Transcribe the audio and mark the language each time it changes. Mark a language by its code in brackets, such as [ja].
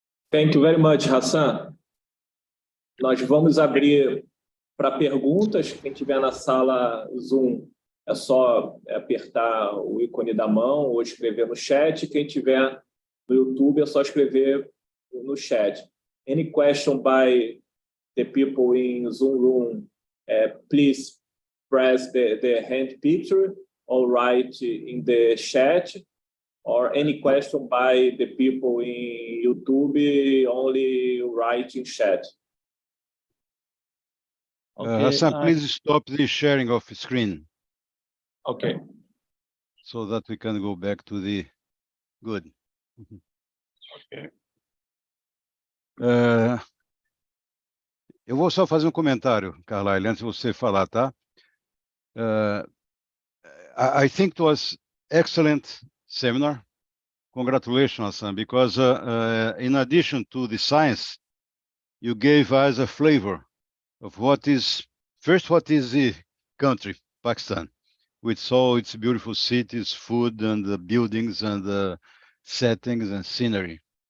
[en] Thank you very much, Hassan. [pt] Nós vamos abrir para perguntas. Quem estiver na sala Zoom, é só apertar o ícone da mão ou escrever no chat. Quem estiver no YouTube, é só escrever no chat. [en] Any question by the people in Zoom room, please press the hand picture or write in the chat. Or any question by the people in YouTube, only write in chat. Okay, Hassan, please stop the sharing of screen. Okay. So that we can go back to the good. Okay. [pt] Eu vou só fazer um comentário, Carlyle, antes de você falar, tá? [en] I think it was excellent seminar. Congratulations, Hassan, because in addition to the science, you gave us a flavor of what is the country, Pakistan, with all its beautiful cities, food, and the buildings, and the settings and scenery.